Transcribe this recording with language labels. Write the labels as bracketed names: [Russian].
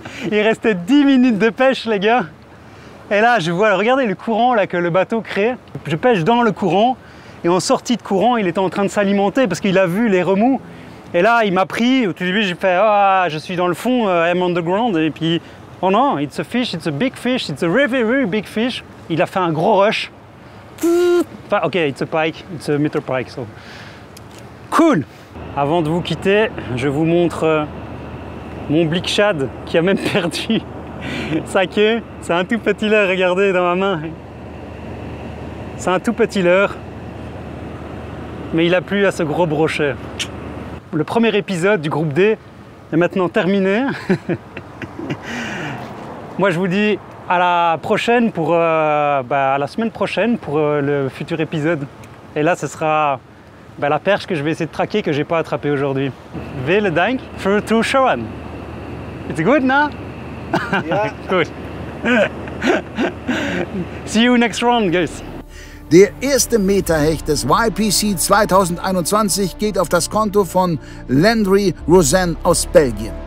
[French] Il restait 10 minutes de pêche les gars. Et là je vois, regardez le courant là, que le bateau crée. Je pêche dans le courant et en sortie de courant il était en train de s'alimenter parce qu'il a vu les remous. Et là il m'a pris, au tout début j'ai fait ah je suis dans le fond, [English] I'm underground. [French] Et puis oh non, [English] it's a fish, it's a big fish, it's a very big fish. [French] Il a fait un gros rush. Enfin, ok, [English] it's a pike, it's a meter pike. So. Cool! [French] Avant de vous quitter, je vous montre mon Blickshad qui a même perdu sa queue. C'est un tout petit leurre, regardez dans ma main. C'est un tout petit leurre, mais il a plu à ce gros brochet. Le premier épisode du groupe D est maintenant terminé. Moi je vous dis à la prochaine pour à la semaine prochaine pour le futur épisode. Et là ce sera la perche que je vais essayer de traquer que j'ai pas attrapé aujourd'hui. [German] Vielen Dank für Zuschauen. [English] It's good now? Yeah. Good. See you next round, guys. [German] Der erste Meterhecht des YPC 2021 geht auf das Konto von Landry Rosen aus Belgien.